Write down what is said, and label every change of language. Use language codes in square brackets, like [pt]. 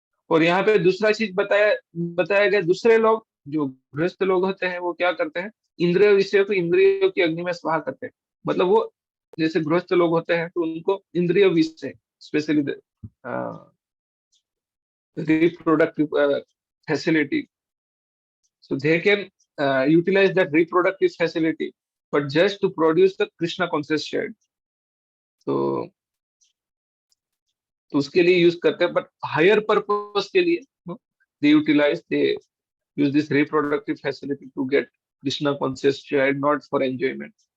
[hi] और यहाँ पे दूसरा चीज बताया बताया गया, दूसरे लोग जो गृहस्थ लोग होते हैं वो क्या करते हैं, इंद्रिय विषयों को इंद्रियों की अग्नि में स्वाहा करते हैं। मतलब वो जैसे गृहस्थ लोग होते हैं तो उनको इंद्रिय विषय, specially reproductive facility. [en] So they can utilize that reproductive facility, but just to produce the Krishna conscious child. [hi] तो तो उसके लिए यूज करते हैं, [en] but higher purpose [hi] के लिए [en] They use this reproductive facility to get Krishna conscious child, not for enjoyment.